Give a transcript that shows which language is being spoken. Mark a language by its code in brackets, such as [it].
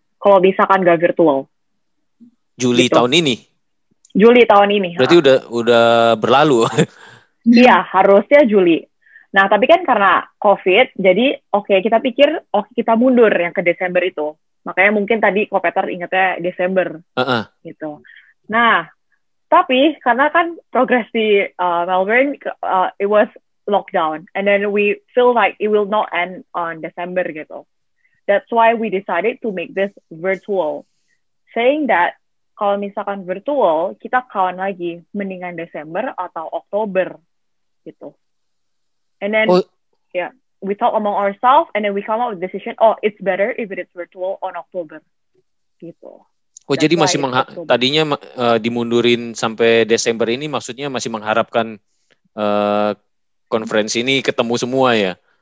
[id] Kalau misalkan nggak virtual. Juli gitu. Tahun ini? Juli tahun ini. Berarti udah berlalu. Iya, harusnya Juli. Nah, tapi kan karena COVID, jadi kita pikir kita mundur yang ke Desember itu. Makanya mungkin tadi Kopeter ingatnya Desember. Gitu. Nah, tapi karena kan progres di Melbourne, [en] it was lockdown. And then we feel like it will not end on December gitu. That's why we decided to make this virtual. Saying that, [id] kalau misalkan virtual, kita kawan lagi, mendingan Desember atau Oktober, gitu. [en] And then, we talk among ourselves, and then we come up with decision, it's better if it's virtual on October, gitu. [id] Jadi masih tadinya dimundurin sampai Desember ini, maksudnya masih mengharapkan konferensi ini ketemu semua ya?